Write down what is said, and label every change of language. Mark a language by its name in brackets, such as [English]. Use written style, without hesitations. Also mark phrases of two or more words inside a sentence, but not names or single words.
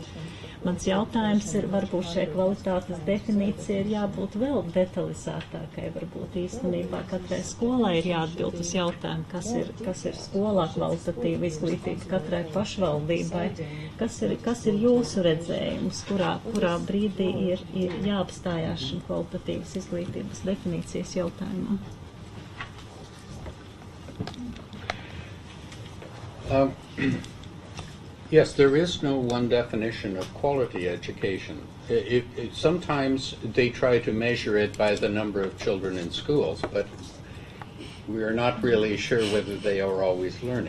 [Latvian] Mans jautājums ir, varbūt šai kvalitātes definīcija ir jābūt vēl detalizētākai, varbūt īstenībā katrai skolai ir jāatbild uz jautājumu, kas ir skolā kvalitatīva izglītība, katrai pašvaldībai, kas ir jūsu redzējums, kurā brīdī ir jāapstājās šim kvalitatīvas izglītības definīcijas jautājumam. [English] Yes, there is no one definition of quality education. Sometimes they try to measure it by the number of children in schools, but we are not really sure whether they are always learning.